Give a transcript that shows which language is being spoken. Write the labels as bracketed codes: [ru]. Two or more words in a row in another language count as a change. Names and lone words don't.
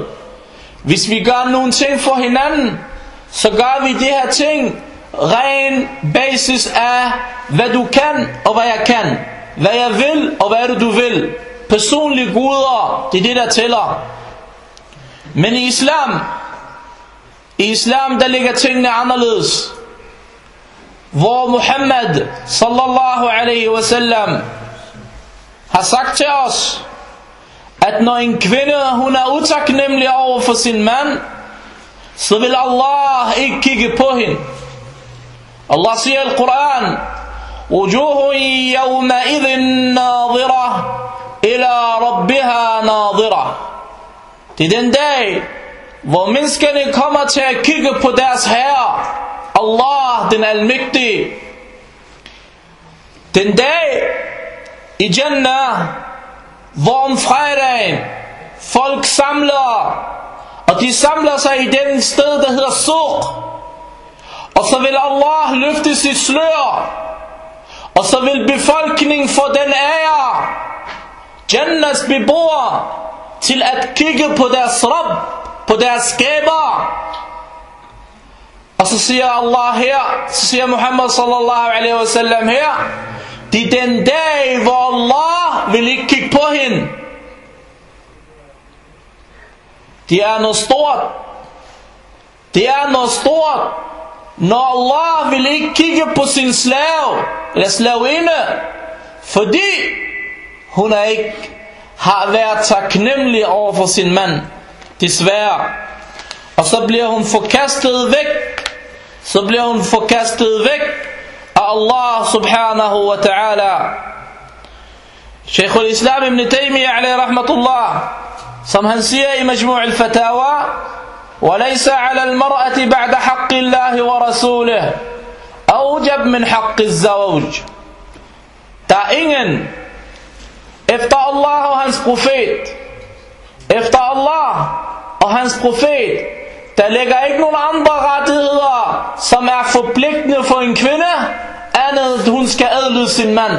[da] Hvis vi gør nogle ting for hinanden, så gør vi de her ting ren basis af, hvad du kan og hvad jeg kan. Hvad jeg vil og hvad du vil. Personlige guder, det er det, der tæller. Men i islam, der ligger tingene anderledes. Hvor Muhammad [ar] صلى الله عليه وسلم [da] har sagt til os, at når en kvinde, hun er utaknemmelig over for sin mand, så vil Allah ikke kigge på hende. Allah siger i Koran, [ar] وجوه يومئذ ناظرة إلى ربها ناظرة. [da] Det er den dag, hvor menneskene kommer til at kigge på deres herre, Allah den almægtige. Den dag i Jannah, hvor om fredagen folk samler, og de samler sig i den sted, der hedder Suq, og så vil Allah løfte sit slør, og så vil befolkningen få den ære, Jannahs beboere, til at kigge på deres Rabb, på deres skaber. Og så siger Allah her, så siger Muhammad [ar] صلى الله عليه وسلم [da] her, det er den dag, hvor Allah vil ikke kigge på hende. Det er noget stort. Det er noget stort, når Allah vil ikke kigge på sin slave, eller slavinde, fordi hun ikke har været taknemmelig over for sin mand. desværre. Og så bliver hun forkastet væk. Så bliver hun forkastet væk af Allah [ar] سبحانه وتعالى. [da] Shaykh al-Islam ibn Taymiyyah [ar] عليه رحمة الله, [da] som han siger i Majmu' al-Fatawa: [ar] وَلَيْسَ عَلَى الْمَرْأَةِ بَعْدَ حَقِّ اللَّهِ وَرَسُولِهِ أَوْجَبْ مِنْ حَقِّ الزَّوْجِ. [da] Der er ingen efter Allah og hans profet, efter Allah og hans profet, der ligger ikke nogen andre rettigheder, som er forpligtende for en kvinde, andet at hun skal adlyde sin mand.